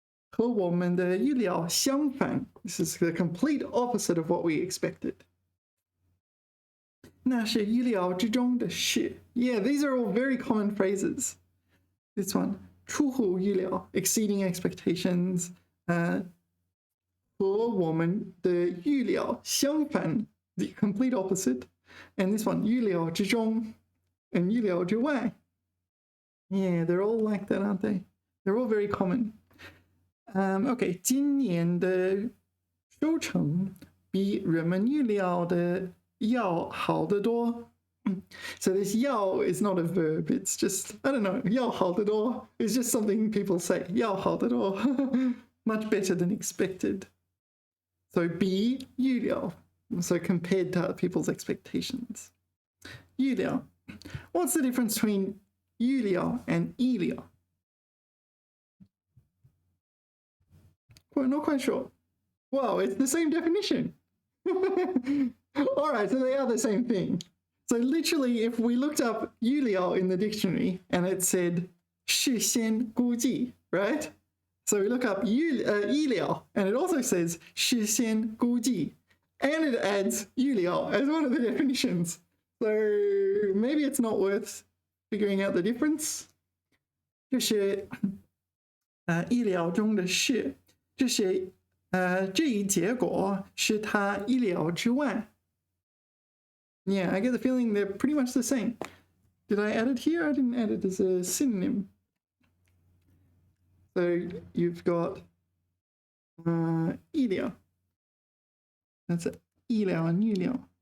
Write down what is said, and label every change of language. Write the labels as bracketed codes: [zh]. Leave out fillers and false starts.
[zh] 和我们的预料相反. [en] This is the complete opposite of what we expected. [zh] 那是预料之中的事. [en] Yeah, these are all very common phrases. This one, 出乎预料, exceeding expectations. [zh] 和我们的预料相反, [en] the complete opposite. And this one, 预料之中 and 预料之外. Yeah, they're all like that, aren't they? They're all very common. [zh] Okay, 今年的收成比人们预料的要好得多. [en] So this 要 is not a verb. It's just, I don't know, 要好得多 is just something people say. [zh] 要好得多. [en] Much better than expected. So 比预料. So compared to other people's expectations. [zh] 预料. [en] What's the difference between 预料 and 意料? Well, not quite sure. Wow, it's the same definition. All right, so they are the same thing. So literally, if we looked up 预料 in the dictionary and it said 事先估计, right? So we look up 意料 and it also says 事先估计, and it adds 预料 as one of the definitions. So maybe it's not worth figuring out the difference. [zh] 这是意料中的事. 这一结果是他意料之外. [en] Yeah, I get the feeling they're pretty much the same. Did I add it here? I didn't add it as a synonym. So you've got 意料. That's it. 意料 and 预料.